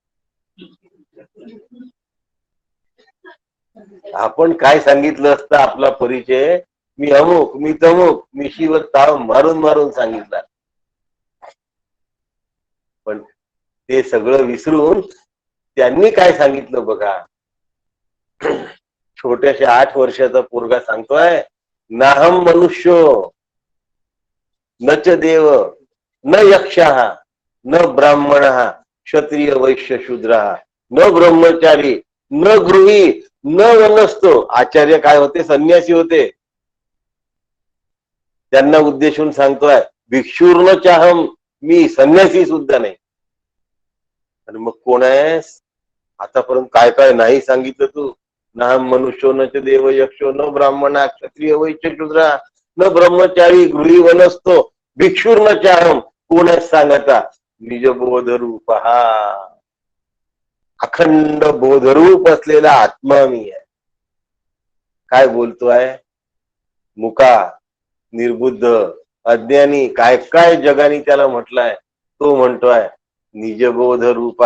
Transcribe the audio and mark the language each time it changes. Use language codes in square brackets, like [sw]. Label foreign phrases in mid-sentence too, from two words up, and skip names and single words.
[mr] आपण काय सांगितलं असतं आपला परिचय? मी अमुक, मी तमुक, मी शिवर ताव मारून मारून सांगितला. पण ते सगळं विसरून त्यांनी काय सांगितलं बघा. छोट्याशा 8 वर्षाचा पोरगा सांगतोय, [sa] नाहम मनुष्यो न च देव न यक्षः न ब्राह्मणः क्षत्रिय वैश्य शूद्रः न ब्रह्मचारी न गृही न वनस्तो. [mr] आचार्य काय होते? संन्यासी होते. त्यांना उद्देशून सांगतोय, [sa] भिक्षुर्न चाहम. [mr] मी संन्यासी सुद्धा नाही. आणि मग कोण आहेस? आतापर्यंत काय काय नाही सांगितलं तू. [sa] ना मनुष्यो न च देव यक्षो न ब्राह्मण क्षत्रिय वैश्य शूद्र न ब्रह्मचारी गृही वनस्तो भिक्षुर्न चाहम. [mr] कोण आहेस सांगता? निजबोध रूप. हा अखंड बोधरूप असलेला आत्मा मी आहे. काय बोलतोय? मुका, निर्बुद्ध, अज्ञानी, काय काय जगाने त्याला म्हटलंय, तो म्हणतोय निजबोध रूप.